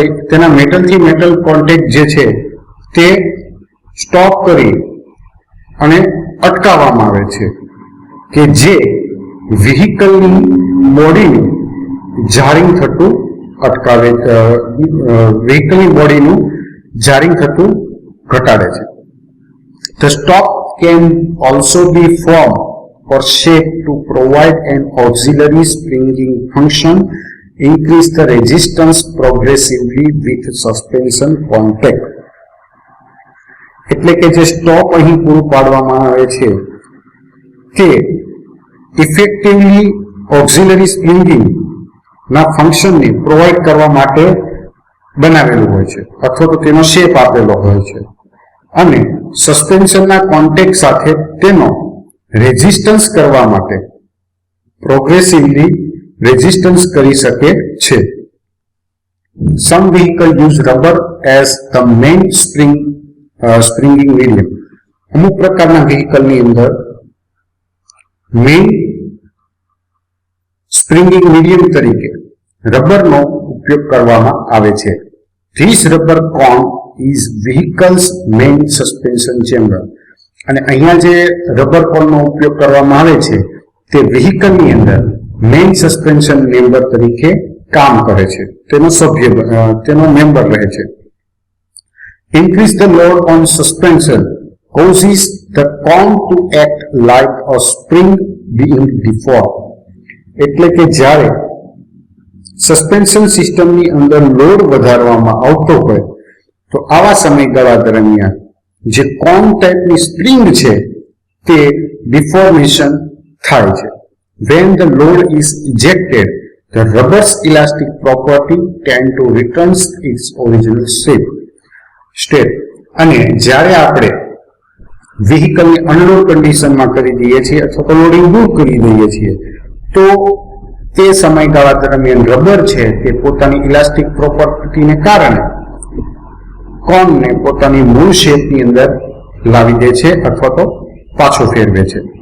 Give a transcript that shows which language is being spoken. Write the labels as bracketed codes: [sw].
[gu] તેના મેટલથી metal contact જે છે તે સ્ટોપ કરી અને અટકાવવામાં આવે છે કે જે વ્હીકલની બોડીનું જારિંગ થતું અટકાવે, વ્હીકલની બોડીનું જારિંગ થતું ઘટાડે છે. [en] The stop can also be formed or shaped to provide an auxiliary springing function, increase the resistance progressively with suspension contact. [gu] એટલે કે જે સ્ટોપ અહીં પૂરું પાડવામાં આવે છે તે ઇફેક્ટિવલી ઓક્ઝિલરી સ્પ્રિંગિંગ ના ફંક્શનને પ્રોવાઈડ કરવા માટે બનાવેલું હોય છે અથવા તો તેનો શેપ આપેલો હોય છે અને સસ્પેન્શનના કોન્ટેક્ટ સાથે તેનો રેઝિસ્ટન્સ કરવા માટે પ્રોગ્રેસિવલી રેઝિસ્ટન્સ કરી શકે છે. [en] Some vehicle use rubber as the main springing medium. [gu] અમુક પ્રકારના વ્હીકલની અંદર મેઇન સ્પ્રિંગિંગ મીડિયમ તરીકે રબરનો ઉપયોગ કરવામાં આવે છે. [en] This rubber cone is vehicle's main suspension chamber. [gu] અને અહીંયા જે રબર કોનનો ઉપયોગ કરવામાં આવે છે તે વ્હીકલની અંદર મેઇન સસ્પેન્શન મેમ્બર તરીકે કામ કરે છે, તેનો મેમ્બર રહે છે. [en] Increase the load on suspension causes the cone to act like a spring being deformed. [gu] એટલે કે જ્યારે સસ્પેન્શન સિસ્ટમની અંદર લોડ વધારવામાં આવતો હોય તો આવા સમયગાળા દરમિયાન જે કોન ટાઈપની સ્પ્રિંગ છે તે deformation થાય છે. [en] When the load is ejected, the rubber's elastic property tend to return its original state. [gu] અને જ્યારે આપણે વ્હીકલને અનલોડ કન્ડિશનમાં કરી દઈએ છીએ અથવા તો લોડિંગ દૂર કરી દઈએ છીએ તો તે સમયગાળા દરમિયાન રબર છે તે પોતાની ઇલાસ્ટિક પ્રોપર્ટીને કારણે કોનને પોતાની મૂળ શેપની અંદર લાવી દે છે અથવા તો પાછો ફેરવે છે.